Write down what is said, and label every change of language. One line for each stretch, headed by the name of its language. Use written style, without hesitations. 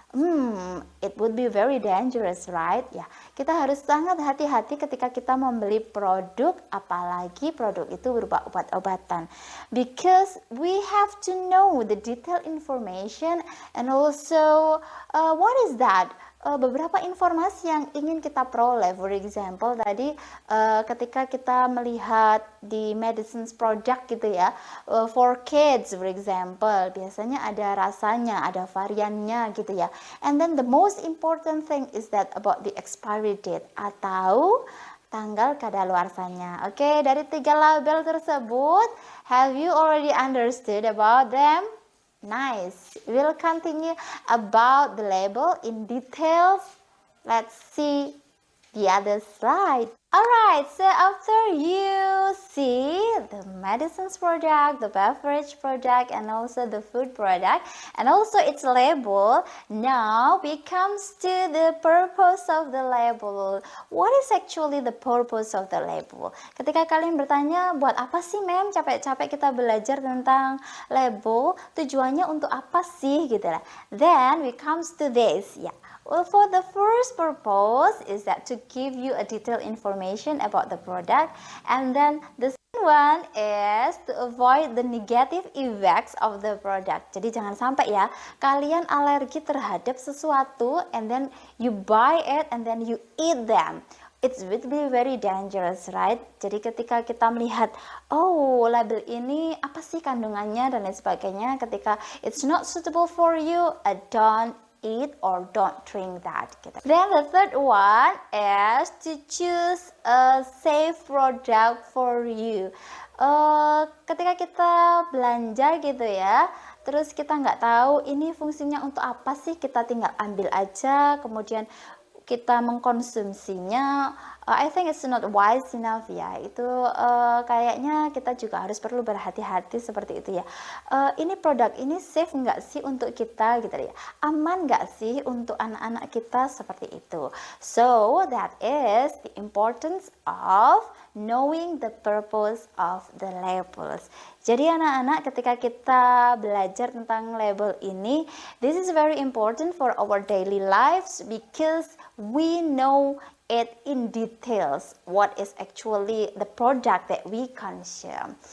English: It would be very dangerous, right?
Indonesian: Ya, kita harus sangat hati-hati ketika kita membeli produk, apalagi produk itu berupa obat-obatan.
English: Because we have to know the detailed information and also what is that?
Indonesian: Beberapa informasi yang ingin kita peroleh.
English: For example,
Indonesian: tadi ketika kita melihat di medicines product gitu ya,
English: for kids for example,
Indonesian: biasanya ada rasanya, ada variannya gitu ya.
English: And then the most important thing is that about the expiry date
Indonesian: atau tanggal kadaluarsanya. Oke, dari 3 label tersebut,
English: have you already understood about them? Nice. We'll continue about the label in details Let's see the other slide. Alright, so after you see the medicines product, the beverage product, and also the food product, and also its label, now we comes to the purpose of the label. What is actually the purpose of the label?
Indonesian: Ketika kalian bertanya, buat apa sih mem capek-capek kita belajar tentang label, tujuannya untuk apa sih gitu lah.
English: Then we comes to this, ya. Well, for the first purpose is that to give you a detailed information about the product, and then the second one is to avoid the negative effects of the product.
Indonesian: Jadi jangan sampai ya kalian alergi terhadap sesuatu
English: and then you buy it and then you eat them. It will be very dangerous, right?
Indonesian: Jadi ketika kita melihat, oh label ini apa sih kandungannya dan lain sebagainya, ketika
English: it's not suitable for you, don't eat or don't drink that. Then the third one is to choose a safe product for you.
Indonesian: Ketika kita belanja gitu ya, terus kita nggak tahu ini fungsinya untuk apa sih, kita tinggal ambil aja, kemudian kita mengkonsumsinya.
English: I think it's not wise enough ya.
Indonesian: Itu kayaknya kita juga harus perlu berhati-hati seperti itu ya. Ini produk ini safe nggak sih untuk kita gitu ya? Aman nggak sih untuk anak-anak kita seperti itu?
English: So that is the importance of knowing the purpose of the labels.
Indonesian: Jadi anak-anak ketika kita belajar tentang label ini,
English: this is very important for our daily lives because we know it in details what is actually the product that we consume.